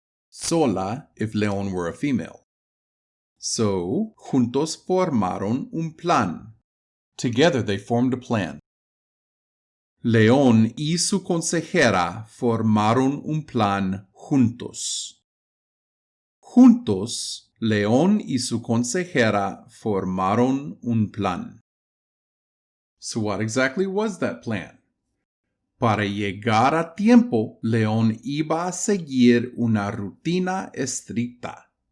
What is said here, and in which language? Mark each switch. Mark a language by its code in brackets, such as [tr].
[en] Sola if León were a female. So, [es] juntos formaron un plan. [en] Together they formed a plan. [es] León y su consejera formaron un plan juntos. Juntos, León y su consejera formaron un plan. [en] So what exactly was that plan? [es] Para llegar a tiempo, León iba a seguir una rutina estricta.